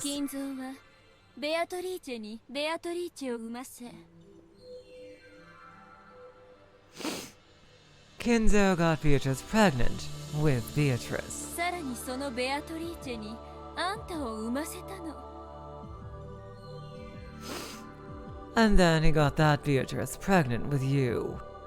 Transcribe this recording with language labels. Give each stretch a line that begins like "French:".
Japanese: 金蔵はベアトリーチェにベアトリーチェを産ませ。
English: Kinzo got Beatrice pregnant with Beatrice.
Japanese: さらにそのベアトリーチェにあんたを産ませたの。
English: And then he got that Beatrice pregnant with you.